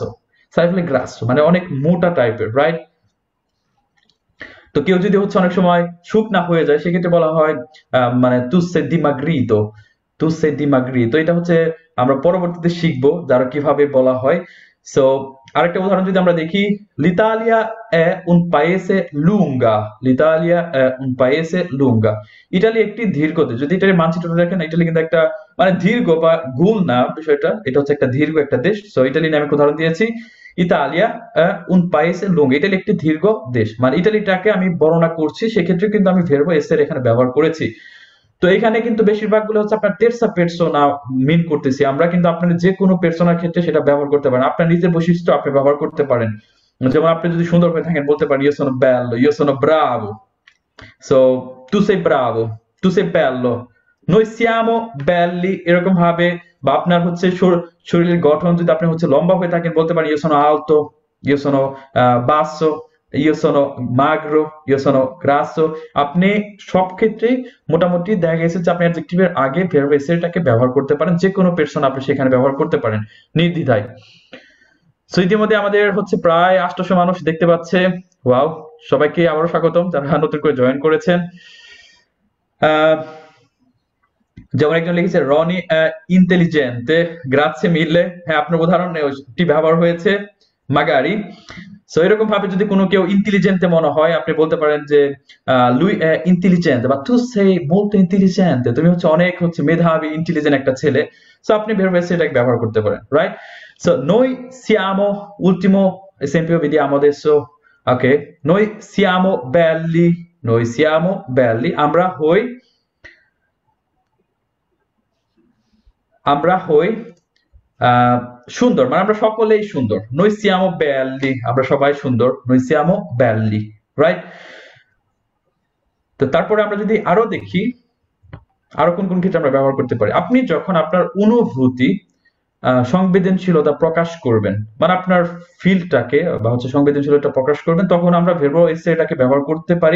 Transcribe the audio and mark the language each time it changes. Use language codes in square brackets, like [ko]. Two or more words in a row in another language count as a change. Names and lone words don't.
[bn] সাইফুল গ্রাসো মানে অনেক মোটা টাইপের, রাইট? তো কেউ যদি হচ্ছে অনেক সময় শুকনা হয়ে যায়, সেক্ষেত্রে বলা হয় মানে [it] tu sei dimagrito, tu sei dimagrito. [bn] এটা হচ্ছে আমরা পরবর্তীতে শিখবো যারা কিভাবে বলা হয়। সো আরেকটা উদাহরণ যদি আমরা দেখি, [it] l'Italia è un paese lunga, l'Italia è un paese lunga, [bn] ইটালি একটি দীর্ঘ দেশ। যদি ইটালির মানচিত্রটা দেখেন, ইটালি কিন্তু একটা মানে দীর্ঘ বা গোল না বিষয়টা, এটা হচ্ছে একটা দীর্ঘ একটা দেশ। সো ইটালি নামে একটা উদাহরণ দিয়েছি, [it] Italia un paese lungo, [bn] ইটালি একটি দীর্ঘ দেশ, মানে ইটালিটাকে আমি বর্ণনা করছি, সেক্ষেত্রে কিন্তু আমি [it] verbo essere [bn] এখানে ব্যবহার করেছি। তো এখানে কিন্তু বেশিরভাগ গুলো হচ্ছে আপনার [it] terza persona [bn] মিন করতেছি আমরা, কিন্তু আপনার যে কোনো পেরসোনার ক্ষেত্রে সেটা ব্যবহার করতে পারেন, আপনার নিজের বৈশিষ্ট্য আপনি ব্যবহার করতে পারেন। যেমন আপনি যদি সুন্দর হয়ে থাকেন, বলতে পারেন [it] io sono bello, io sono bravo, [bn] সো [it] tu sei bravo, tu sei bello, noi siamo belli, [bn] এরকম ভাবে। বা আপনার হচ্ছে শরীরের গঠন যদি আপনি হচ্ছে লম্বা হয়ে থাকেন, বলতে পারেন [it] io sono alto, io sono basso, io sono magro, io sono grasso। [bn] আপনি সব ক্ষেত্রেই মোটামুটি দেখা গেছে যে আপনি অ্যাডজেক্টিভের আগে ভার্ব এসটাকে ব্যবহার করতে পারেন, যে কোনো পারসন আপনি সেখানে ব্যবহার করতে পারেন নির্দ্বিধায়। সো ইতিমধ্যে আমাদের হচ্ছে প্রায় 800 মানুষ দেখতে পাচ্ছে। ওয়াও, সবাইকে আবারও স্বাগতম যারা নতুন করে জয়েন করেছেন। যেমন একজন লিখেছে রনি ইন্টেলিজেন্ট, [it] grazie mille, [bn] হ্যাঁ আপনার উদাহরণটি ব্যবহার হয়েছে মাগারি। সো এরকম ভাবে যদি কোনো কেউ ইন্টেলিজেন্ট মনে হয় আপনি বলতে পারেন যে [it] lui è intelligente, [bn] বা [it] tu sei molto intelligente, [bn] তুমি হচ্ছে অনেক হচ্ছে মেধাবী ইন্টেলিজেন্ট একটা ছেলে। সো আপনি verb essere এটাকে ব্যবহার করতে পারেন, রাইট? সো [it] noi siamo, ultimo esempio vediamo adesso, ok, noi siamo belli, noi siamo belli, [bn] আমরা হই সুন্দর, মানে আমরা সকলেই সুন্দর। [it] noi siamo belli, [bn] আমরা সবাই সুন্দর, [it] noi siamo belli, [bn] রাইট? তো তারপরে আমরা যদি আরো দেখি আরো কোন কোন ক্ষেত্রে আমরা ব্যবহার করতে পারি। আপনি যখন আপনার অনুভূতি সংবেদনশীলতা প্রকাশ করবেন, মানে আপনার ফিলটাকে বা হচ্ছে সংবেদনশীলতা প্রকাশ করবেন, তখন আমরা ভার্ব এসে এটাকে ব্যবহার করতে পারি।